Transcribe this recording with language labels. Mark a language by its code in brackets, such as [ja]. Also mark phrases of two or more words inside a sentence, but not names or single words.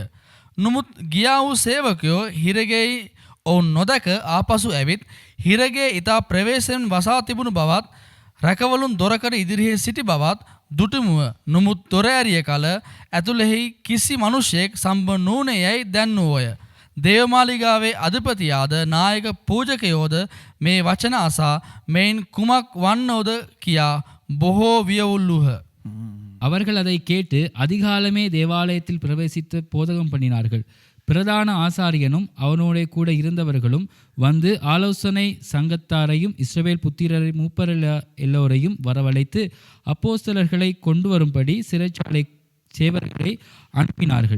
[si] නමුත් ගියා වූ සේවකයෝ හිරගෙයි ඔවුන් නොදැක ආපසු ඇවිත් හිරගේ ඉතා ප්‍රවේශයෙන් වසා තිබුණු බවත් රැකවලුන් දොරකඩ ඉදිරියේ සිටි බවත් දුටුමුව. නමුත් දොර ඇරිය කල ඇතුළෙහි කිසි මනුෂ්‍යයෙක් සම්බන්ධ නොවුනේ යයි දැන්වූවය. දේවමාලිගාවේ අධිපතියාද නායක පූජකයෝද මේ වචන අසා මෙයින් කුමක් වන්නෝද කියා බොහෝ වියවුල්ලුහ. [ta] அவர்கள் அதை கேட்டு அதிகாலமே தேவாலயத்தில் பிரவேசித்து போதகம் பண்ணினார்கள். பிரதான ஆசாரியனும் அவனோட கூட இருந்தவர்களும் வந்து ஆலோசனை சங்கத்தாரையும் இஸ்ரவேல் புத்திரரை மூப்பர் எல்லோரையும் வரவழைத்து அப்போஸ்தலர்களை கொண்டு வரும்படி சிறைச்சாலை சேவகர்களை அனுப்பினார்கள்.